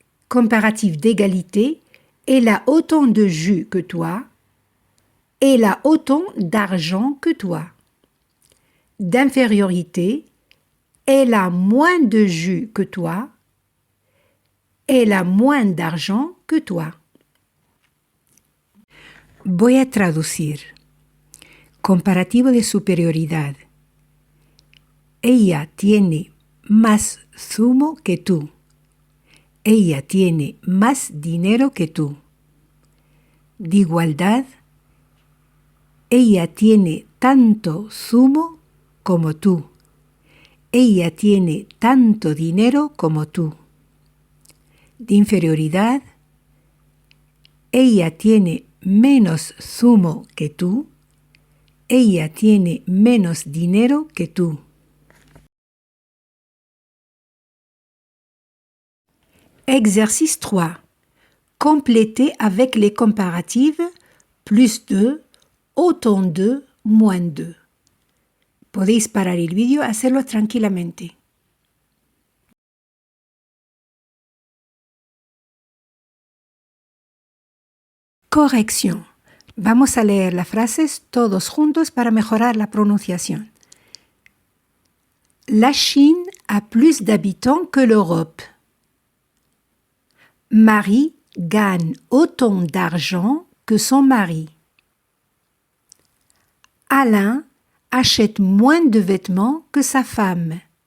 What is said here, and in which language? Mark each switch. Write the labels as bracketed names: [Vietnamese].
[French] Comparatif d'égalité, elle a autant de jus que toi. Elle a autant d'argent que toi. D'infériorité, elle a moins de jus que toi. Elle a moins d'argent que toi. [Spanish] Voy a traducir. Comparativo de superioridad. Ella tiene más zumo que tú. Ella tiene más dinero que tú. De igualdad. Ella tiene tanto zumo como tú. Ella tiene tanto dinero como tú. De inferioridad. Ella tiene menos zumo que tú. Ella tiene menos dinero que tú. [French] Exercice 3. Complétez avec les comparatives plus 2, autant 2, moins 2. [Spanish] Podéis parar el vídeo y hacerlo tranquilamente. Corrección. Vamos a leer las frases todos juntos para mejorar la pronunciación. [French] La Chine a plus d'habitants que l'Europe. Marie gagne autant d'argent que son mari. Alain achète moins de vêtements que sa femme.